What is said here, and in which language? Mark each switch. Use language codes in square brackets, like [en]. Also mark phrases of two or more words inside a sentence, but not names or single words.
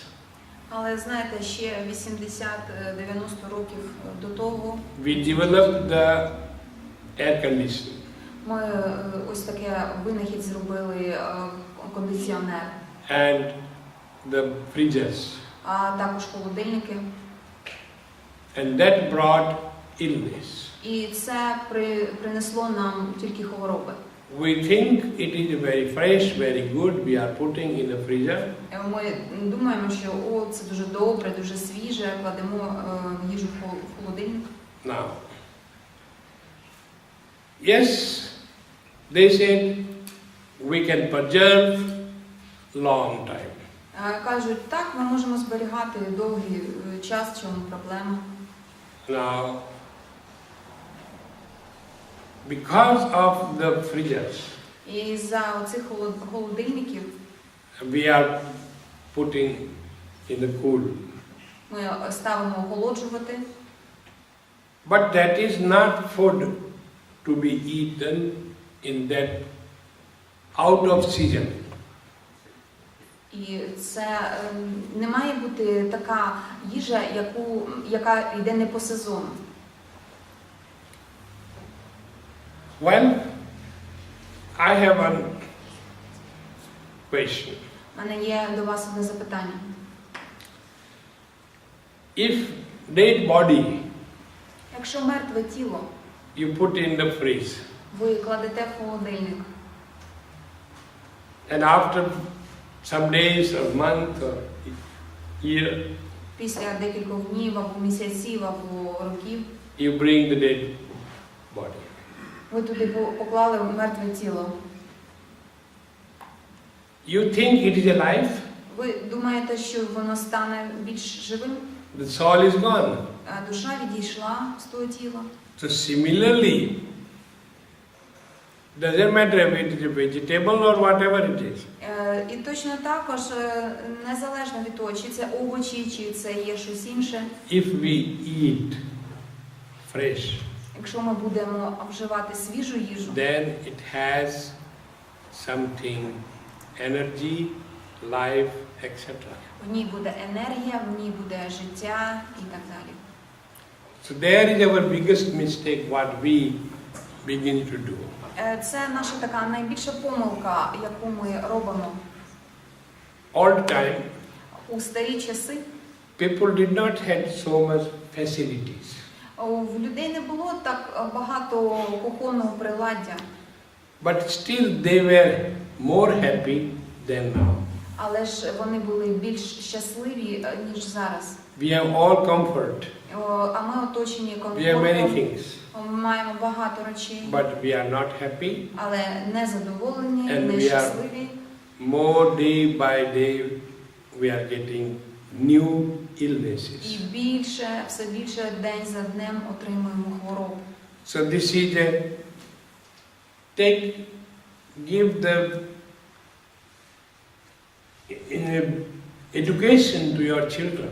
[uk] Але знаєте, ще 80-90 років до того [en] we developed the air conditioning. [uk] ми ось таке винахід зробили кондиціонер. [en] And the fridges. [uk] А також холодильники. [en] And that brought illness. [uk] І це принесло нам тільки хвороби. [en] We think it is very fresh, very good, we are putting in the freezer. [uk] Ми думаємо, що це дуже добре, дуже свіже, кладемо їжу в холодильник. [en] Now, yes, they said we can preserve long time. [uk] Кажуть, так, ми можемо зберігати довгий час, в чому проблема. [en] Now, because of the freezers, [uk] І за оцих холодильників [en] we are putting in the cool. [uk] ми ставимо охолоджувати. [en] But that is not food to be eaten in that out of season. [uk] І це не має бути така їжа, яка йде не по сезону. [en] Well, I have one question. [uk] У мене є до вас одне запитання. [en] If dead body [uk] Якщо мертве тіло [en] you put in the freeze, [uk] ви кладете в холодильник, [en] and after some days or month or year, [uk] після декількох днів або місяців або років, [en] you bring the dead body. [uk] ви туди поклали мертве тіло. [en] You think it is alive? [uk] Ви думаєте, що воно стане більш живим? [en] The soul is gone. [uk] А душа відійшла з того тіла. [en] So similarly, doesn't matter if it is a vegetable or whatever it is. [uk] І точно також, незалежно від того, чи це овочі, чи це є щось інше, [en] If we eat fresh, [uk] якщо ми будемо вживати свіжу їжу, [en] then it has something, energy, life, etc. [uk] в ній буде енергія, в ній буде життя і так далі. [en] So there is our biggest mistake what we begin to do. [uk] Це наша така найбільша помилка, яку ми робимо. [en] All the time, [uk] У старі часи [en] people did not have so much facilities. [uk] в людей не було так багато кухонного приладдя, [en] But still they were more happy than now. [uk] але ж вони були більш щасливі, ніж зараз. [en] We have all comfort. [uk] А ми оточені [en] We have many [uk] комфортом, [en] things. [uk] ми маємо багато речей, [en] But we are not happy. [uk] але не задоволені, [en] And [uk] не [en] we are- [uk] щасливі. [en] More day by day we are getting new illnesses. [uk] І все більше день за днем отримуємо хвороб. [en] So this is give the education to your children.